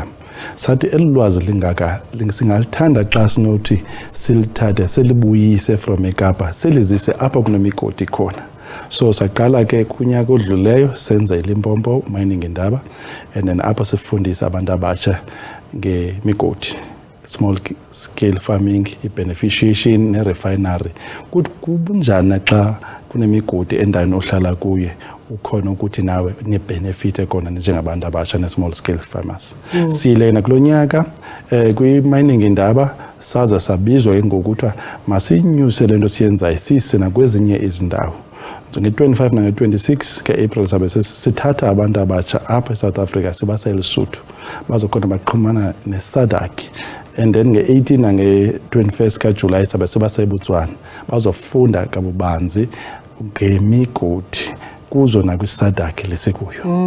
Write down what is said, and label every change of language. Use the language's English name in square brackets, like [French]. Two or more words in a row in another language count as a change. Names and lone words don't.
[Xhosa] Sathi elulwazi lingaka singalithanda xa sinothi silithathe selibuyise from eKapa selizise apha kunemigodi khona. So saqala ke kunyaka odluleyo senza iLimpopo mining Iindaba [English] and then [Xhosa] apha sifundisa abantu abatsha ngemigodi, [English] small scale farming, beneficiation ne refinery. [Xhosa] Kuthi kubunjani xa kunemigodi endaweni ohlala kuye ukhona ukuthi nawe ne benefit ekona njengabantu abatsha ne [English] small scale farmers. [Xhosa] Silena kulonyaka kwi mining Iindaba saza sabizwa ngokuthi masinyuse lento siyenzayo sise nakwezinye izindawo. Nge-25 nange-26 ke-April sabe sithatha abantu abatsha apha eSouth Africa sibasa eLesotho bazokhona baxhumana neSADC [English] and then [Xhosa] nge-18 nange-21 kaJulayi sabe sibasa eBotswana bazofunda kabubanzi ngemigodi kuzo nakwiSADC lesekuyo.